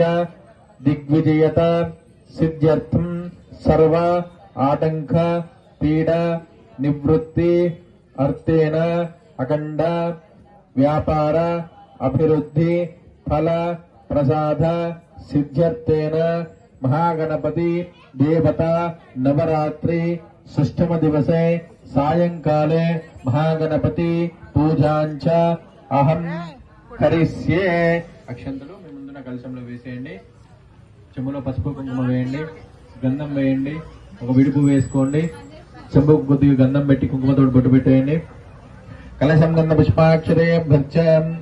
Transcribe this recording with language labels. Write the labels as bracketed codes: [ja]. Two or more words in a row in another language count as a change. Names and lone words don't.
[sa] दिग्विजयता सिद्ध्यर्थं सर्व आटंक पीड़ा निवृत्ति अर्थेन अखंड व्यापार अभिवृद्धि फल प्रसाद सिद्ध्यर्थेन महागणपति देवता नवरात्रि षष्ठम दिवसे सायंकाले महागणपति पूजांच अहं करिष्ये. [te] అక్షంతలు మీ ముందున్న కలశంలో వేసేయండి. చెంబులో పసుపు కుంకుమ వేయండి, గంధం వేయండి, ఒక విడుపు వేసుకోండి. చెంబుకు కొద్దిగా గంధం పెట్టి కుంకుమతో బొట్టు పెట్టేయండి. [sa] కలశం గంధ పుష్పాక్షరే భర్చం.